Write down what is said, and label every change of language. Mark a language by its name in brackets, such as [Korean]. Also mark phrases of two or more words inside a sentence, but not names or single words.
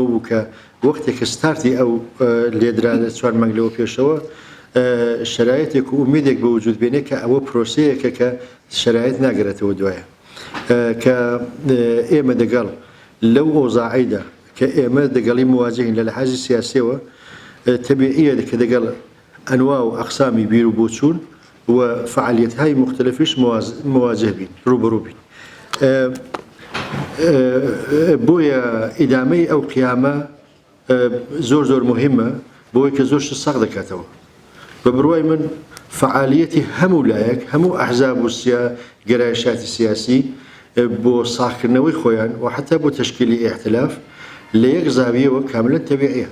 [Central Kurdish] بوو کە وەختێک ستارتی ئەو لێدرا لە 4 مانگ لەوە پێشەوە شرایطێک و ئومیدێک بە وجود بێنێ کە ئەوە پرۆسەیەکە کە شرایط ناگرێتەوە دوایە کە ئێمە دەگەڵ لەو ئۆزاعیدا کە ئێمە دەگەڵی مواجهین لە لەحاظی سیاسیەوە تەبیعیە کە دەگەڵ ئەنوا و ئەقسامی بیر و بۆچوون و [Persian] فعالیت‌های مختلفیش [Central Kurdish] مواجه بین، ڕوبەڕوو بین. بۆیە ئیدامەی ئەو قیامە زۆر مهمە بۆی کە زۆر سەق دەکاتەوە. بە بڕوای من فعالیەتی هەموو لایەک، هەموو ئەحزاب و گەرایشاتی سیاسی بۆ ساختکردنەوەی خۆیان و حتا بۆ تشکیلی ئیحتلاف لە یەک زاویەوە کاملەن تەبیعیە.